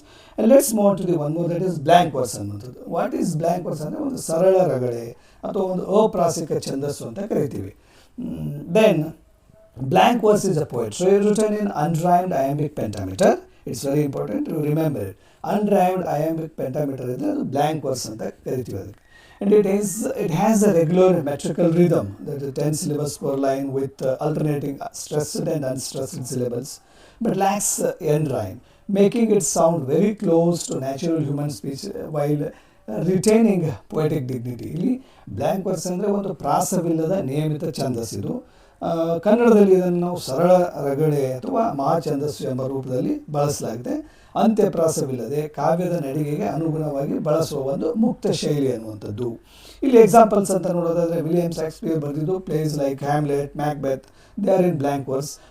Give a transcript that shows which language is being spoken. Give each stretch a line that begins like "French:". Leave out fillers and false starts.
English: And let's move to the one more, that is blank verse ಅನ್ನುವಂಥದ್ದು. What is blank verse
Kannada: ಅಂದರೆ ಒಂದು ಸರಳ ರಗಳೆ ಅಥವಾ ಒಂದು ಅಪ್ರಾಸಿಕ ಛಂದಸ್ಸು ಅಂತ ಕರಿತೀವಿ.
English: Then blank verse is a poetry written in unrhymed iambic pentameter. It's very important to remember it. Unrhymed iambic pentameter
Kannada: ಇದ್ದರೆ ಅದು ಬ್ಲ್ಯಾಂಕ್ ವರ್ಸ್ ಅಂತ ಕರಿತೀವಿ ಅದಕ್ಕೆ.
English: And it has a regular metrical rhythm, that is 10 syllables per line with alternating stressed and unstressed syllables, but lacks end rhyme, making it sound very close to natural human speech while retaining poetic dignity.
Kannada: ಇಲ್ಲಿ blank verse ಅಂದರೆ ಒಂದು ಪ್ರಾಸವಿಲ್ಲದ ನಿಯಮಿತ ಛಂದಸ್ಸಿದು. ಕನ್ನಡದಲ್ಲಿ ಇದನ್ನು ನಾವು ಸರಳ ರಗಳೆ ಅಥವಾ ಮಹಾಛಂದಸ್ಸು ಎಂಬ ರೂಪದಲ್ಲಿ ಬಳಸಲಾಗಿದೆ. ಅಂತ್ಯಪ್ರಾಸವಿಲ್ಲದೆ ಕಾವ್ಯದ ನಡಿಗೆಗೆ ಅನುಗುಣವಾಗಿ ಬಳಸುವ ಒಂದು ಮುಕ್ತ ಶೈಲಿ ಅನ್ನುವಂಥದ್ದು. ಇಲ್ಲಿ ಎಕ್ಸಾಂಪಲ್ಸ್ ಅಂತ ನೋಡೋದಾದರೆ ವಿಲಿಯಂ ಶೇಕ್ಸ್ಪಿಯರ್ ಬರೆದಿದ್ದು place like Hamlet, Macbeth,
English: They are in blank verse.